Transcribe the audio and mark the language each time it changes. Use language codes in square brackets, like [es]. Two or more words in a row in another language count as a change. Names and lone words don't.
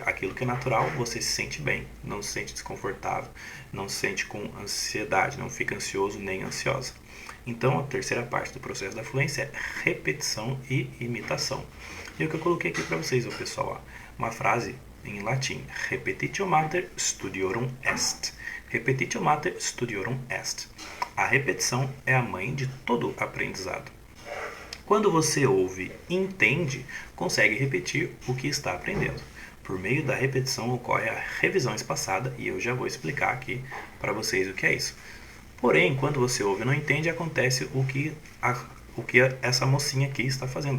[pt] Aquilo que é natural, você se sente bem, não se sente desconfortável, não se sente com ansiedade, não fica ansioso nem ansiosa. Então, a terceira parte do processo da fluência é repetição e imitação. E o que eu coloquei aqui para vocês, pessoal, uma frase em latim: [la] repetitio mater studiorum est. Repetitio mater studiorum est. [pt] A repetição é a mãe de todo aprendizado. Quando você ouve e entende, consegue repetir o que está aprendendo. Por meio da repetição ocorre a revisão espaçada e eu já vou explicar aqui para vocês o que é isso. Porém, quando você ouve e não entende, acontece o que essa mocinha aqui está fazendo.